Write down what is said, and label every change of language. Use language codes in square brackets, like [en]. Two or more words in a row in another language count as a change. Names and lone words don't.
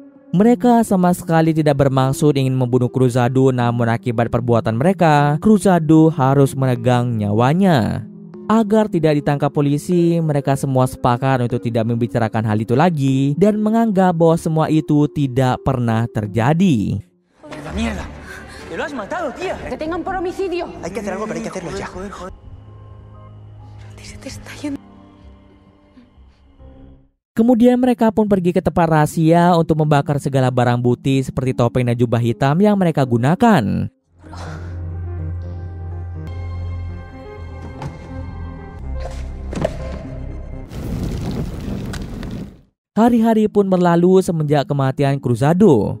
[id] Mereka sama sekali tidak bermaksud ingin membunuh Cruzado, namun akibat perbuatan mereka, Cruzado harus menegang nyawanya. Agar tidak ditangkap polisi, mereka semua sepakat untuk tidak membicarakan hal itu lagi dan menganggap bahwa semua itu tidak pernah terjadi. [es] ¡Mierda! ¡Te lo has matado, tía! ¡Te tengan por homicidio! Hay que hacer algo, pero hay que hacerlo ya. Se te está yendo. [id] Kemudian mereka pun pergi ke tempat rahasia untuk membakar segala barang bukti seperti topeng dan jubah hitam yang mereka gunakan. Hari-hari pun berlalu semenjak kematian Cruzado.